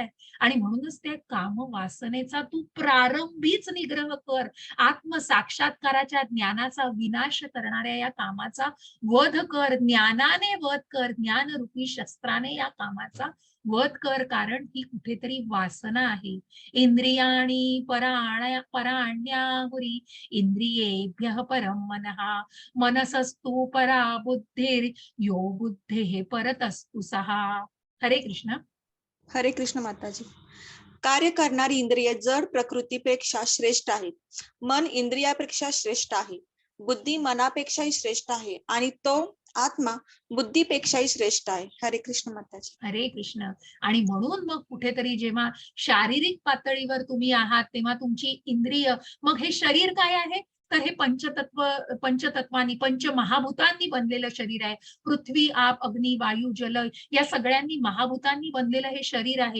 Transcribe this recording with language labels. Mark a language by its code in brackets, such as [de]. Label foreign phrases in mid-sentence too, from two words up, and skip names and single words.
[mr] आणि म्हणूनच त्या काम वासनेचा तू प्रारंभीच निग्रह कर. आत्मसाक्षात्काराच्या ज्ञानाचा विनाश करणाऱ्या या कामाचा वध कर, ज्ञानाने वध कर, ज्ञानरूपी शस्त्राने या कामाचा वध कर. कारण ही कुठेतरी वासना आहे. [sa] इंद्रियाणी पराण्याहुरी इंद्रियेभ्यः परम मनः मनसस्तु परा बुद्धिर यो बुद्धेः परतस्तु सहा. [mr] हरे कृष्ण. हरे कृष्ण माताजी. कार्य करणारी इंद्रिय जड प्रकृतीपेक्षा श्रेष्ठ आहे. मन इंद्रियापेक्षा श्रेष्ठ आहे. बुद्धी मनापेक्षाही श्रेष्ठ आहे आणि तो आत्मा बुद्धीपेक्षाही श्रेष्ठ आहे. हरे कृष्ण माताजी. हरे कृष्ण. आणि म्हणून मग कुठेतरी जेव्हा शारीरिक पातळीवर तुम्ही आहात, तेव्हा तुमची इंद्रिय, मग हे शरीर काय आहे? तर हे पंचतत्वांनी, पंचमहाभूतांनी बनलेलं शरीर आहे. पृथ्वी, आप, अग्नी, वायू, जल या सगळ्यांनी महाभूतांनी बनलेलं हे शरीर आहे.